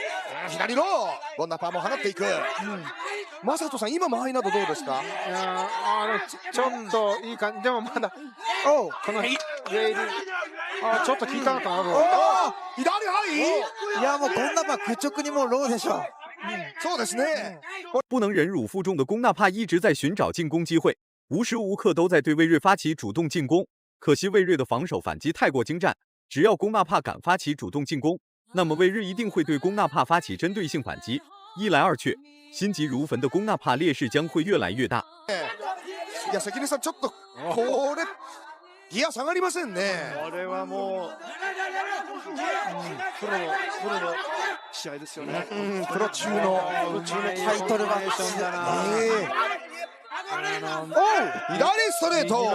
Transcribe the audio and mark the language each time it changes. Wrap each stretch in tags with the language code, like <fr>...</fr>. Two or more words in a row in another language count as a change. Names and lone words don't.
<ja>左のゴンナパーも放っていく。マサトさん、今間合いなどどうですか？ちょっといい感じ。でもまだこのウェイルちょっと効いたのかなと。左はいいや、もうゴンナパ愚直にもうローでしょ。そうですね。</ja> <zh>不能忍辱负重的龚纳帕一直在寻找进攻机会，无时无刻都在对魏瑞发起主动进攻。可惜魏瑞的防守反击太过精湛，只要龚纳帕敢发起主动进攻，那么魏瑞一定会对龚纳帕发起针对性反击。一来二去，心急如焚的龚纳帕劣勢将会越来越大。</zh> <ja>いや、関根さん、ちょっとこれギア下がりませんね。これはもう、プロの試合ですよね。プロ中のタイトルマッチだな。左ストレート。</ja>